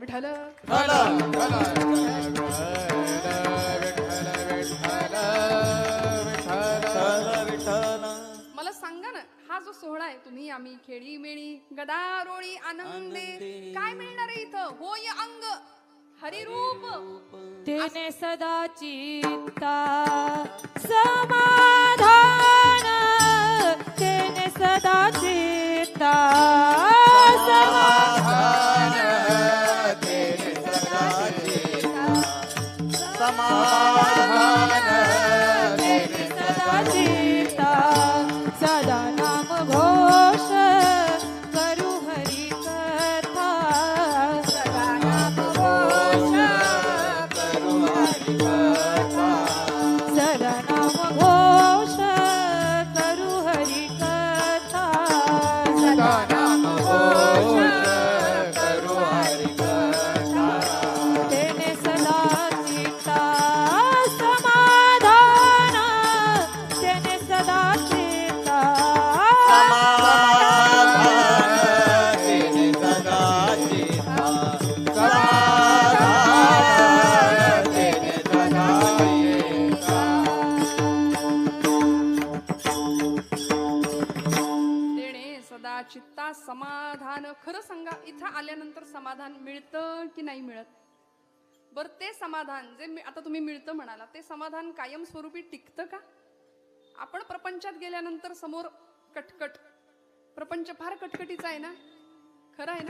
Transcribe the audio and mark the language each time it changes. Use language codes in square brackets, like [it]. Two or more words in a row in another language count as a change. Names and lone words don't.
[mr] विठ्ठल मला सांगा ना, हा जो सोहळा आहे, तुम्ही आम्ही खेळी मेळी गदारोळी आनंदे, काय मिळणार आहे इथं? होय अंग हरिरूप, तेने सदा चित्ता समाधान, तेने सदा चित्ता समाधान, तेने सदा चित्ता समाधान, तेने सदा चित्ता सदा नाम घोष करू हरि कथा, सदा नाम घोष करू हरि कथा, सदा नाम घोष करू हरि कथा, सदा नाम घोष करू हरि कथा, तेने सदा चित्ता समाधान, तेने सदा चित्ता समाधान, तेने सदा चित्ता समाधान, तेने सदा चित्ता. तेणे सदा चित्ता समाधान. खरं सांगा, इथं आल्यानंतर समाधान मिळतं की नाही मिळत? बरं, ते समाधान जे आता तुम्ही मिळतं म्हणाला, ते समाधान कायमस्वरूपी टिकतं का? आपण प्रपंचात गेल्यानंतर समोर कटकट, प्रपंच फार कटकटीचा आहे ना, खरं आहे ना?